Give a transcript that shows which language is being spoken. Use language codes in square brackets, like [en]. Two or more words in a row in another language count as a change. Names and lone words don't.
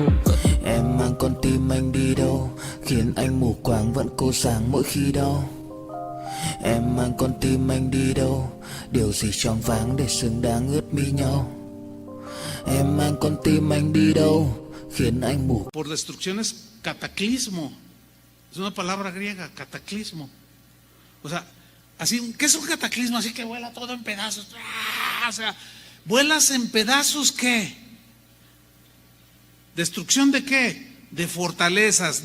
[vi] Em mang con tim anh đi đâu, khiến anh mù quáng vẫn cô sáng mỗi khi đau. Em mang con tim anh đi đâu, điều gì choáng váng để xứng đáng ướt mi nhau. Em mang con tim anh đi đâu, khiến anh mù. [es] Por destrucción es cataclismo. Es una palabra griega, cataclismo. O sea, así, ¿qué es un cataclismo? Así que vuela todo en pedazos. ¡Ah! O sea, ¿vuelas en pedazos qué? ¿Destrucción de qué? De fortalezas.